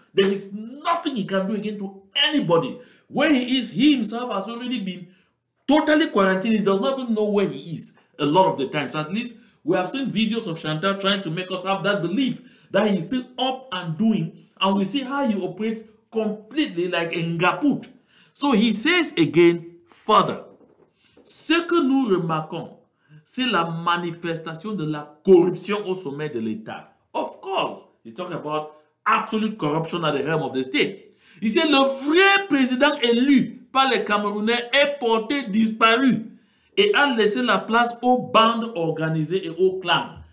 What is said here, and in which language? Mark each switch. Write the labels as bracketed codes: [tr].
[en] There is nothing he can do again to anybody. Where he is, he himself has already been totally quarantined. He does not even know where he is a lot of the times. At least we have seen videos of Chantal trying to make us have that belief that he's still up and doing. And we see how he operates completely like a ngaput. So he says again, further, [fr] ce que nous remarquons, c'est la manifestation de la corruption au sommet de l'État. [en] Of course, he's talking about absolute corruption at the helm of the state. [fr] Il dit le vrai président élu par les Camerounais est porté disparu et a laissé la place aux bandes organisées et aux clans.